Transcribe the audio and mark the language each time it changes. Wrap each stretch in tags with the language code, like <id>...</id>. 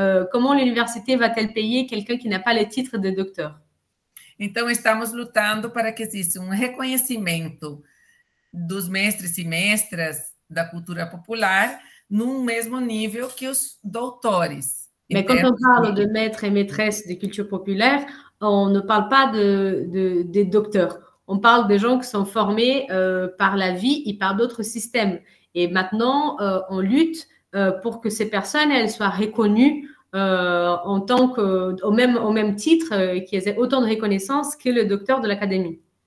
<fr>Comment l'université va-t-elle payer quelqu'un qui n'a pas le titre de docteur?</fr> <pt>Então, estamos lutando para que exista reconhecimento dos mestres e mestras da cultura popular num mesmo nível que os doutores.</pt> <fr>Mais quand on parle de maîtres et maîtresses de culture populaire, on ne parle pas des docteurs. On parle des gens qui sont formés par la vie et par d'autres systèmes. Et maintenant, on lutte pour que ces personnes elles soient reconnues en tant au même titre, qu'ils aient autant de reconnaissance que le docteur de l'académie.</fr>